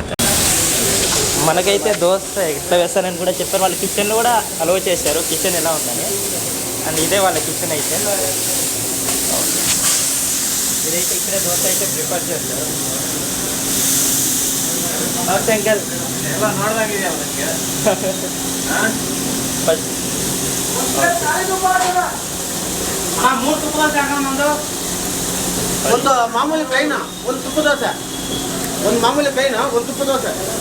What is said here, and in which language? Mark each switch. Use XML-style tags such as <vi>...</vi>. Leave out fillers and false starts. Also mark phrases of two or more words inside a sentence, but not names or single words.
<te>మనకైతే దోశ ఎట్లా వేస్తారని కూడా చెప్పారు. వాళ్ళ కిచెన్లో కూడా అలౌ చేశారు, కిచెన్ ఎలా ఉందని. అండ్ ఇదే వాళ్ళ కిచెన్ అయితే. ఇదైతే ఇక్కడే దోశ అయితే ప్రిపేర్ చేస్తారు. అంకల్</te> <kn>ಒಂದು ಮಾಮೂಲಿ ಪ್ಲೈನ್, ಒಂದು ತುಪ್ಪ ದೋಸೆ, ಒಂದು ಮಾಮೂಲಿ ಪ್ಲೈನ್, ಒಂದು ತುಪ್ಪ ದೋಸೆ.</kn>